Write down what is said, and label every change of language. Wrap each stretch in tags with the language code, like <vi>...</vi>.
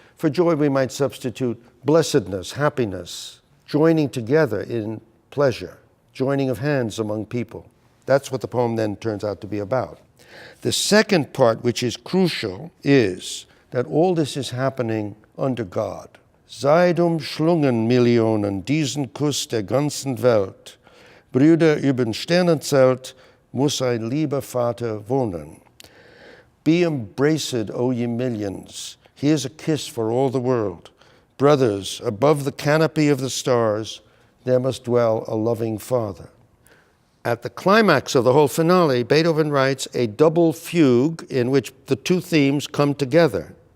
<en>For joy, we might substitute blessedness, happiness, joining together in pleasure, joining of hands among people. That's what the poem then turns out to be about. The second part, which is crucial, is that all this is happening under God.</en> <de>Seid umschlungen, Millionen, diesen Kuss der ganzen Welt. Brüder übern Sternenzelt muss ein lieber Vater wohnen.</de> <en>Be embraced, O ye millions. Here's a kiss for all the world. Brothers, above the canopy of the stars, there must dwell a loving Father. At the climax of the whole finale, Beethoven writes a double fugue in which the 2 themes come together.</en>